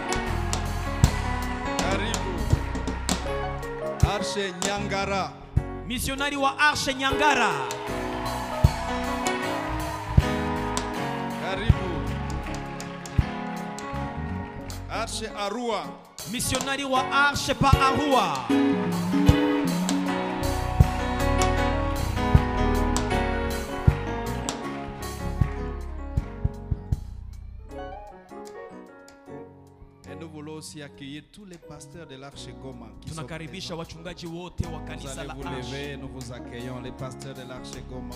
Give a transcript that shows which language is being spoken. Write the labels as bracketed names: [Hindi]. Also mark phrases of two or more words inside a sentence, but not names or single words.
[Swahili] Karibu. Arche Nyangara. Missionari wa Arche Nyangara. Karibu. Arche Arua. Missionari wa Arche pa Arua. [French] Et nous voulons aussi accueillir tous les pasteurs de l'Arche Goma qui sont [Swahili] Tunakaribisha wachungaji wote wa kanisa la Arche. [French] Vous allez vous lever, nous vous accueillons les pasteurs de l'Arche Goma.